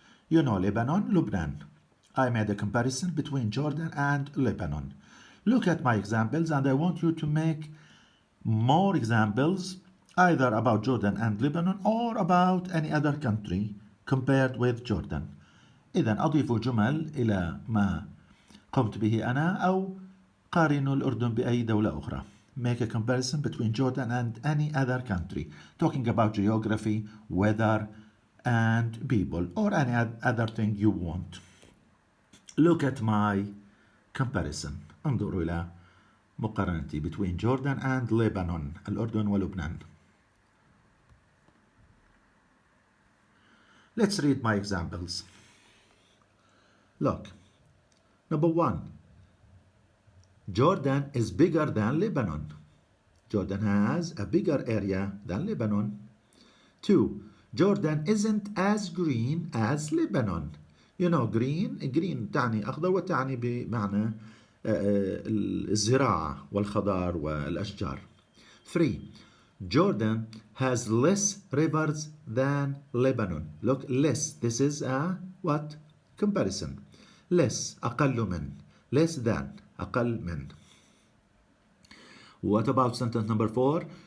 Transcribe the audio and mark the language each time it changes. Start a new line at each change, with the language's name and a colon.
English: You know Lebanon, Lebanon. I made a comparison between Jordan and Lebanon. Look at my examples and I want you to make more examples either about Jordan and Lebanon or about any other country compared with Jordan.
Arabic: إذن أضيف جمل إلى ما قمت به أنا أو قارنوا الأردن بأي دولة أخرى.
English: Make a comparison between Jordan and any other country, talking about geography, weather, and people, or any other thing you want. Look at my comparison.
Arabic: انظروا إلى مقارنتي
English: between Jordan and Lebanon,
Arabic: الأردن ولبنان.
English: Let's read my examples. Look, number 1, Jordan is bigger than Lebanon. Jordan has a bigger area than Lebanon. 2, Jordan isn't as green as Lebanon. You know green
Arabic: تعني أخضر وتعني بمعنى الزراعة والخضار والأشجار.
English: 3, Jordan has less rivers than Lebanon. Look, less, this is a what? Comparison.
Arabic: Less, أقل من.
English: Less than,
Arabic: أقل من.
English: What about sentence number 4?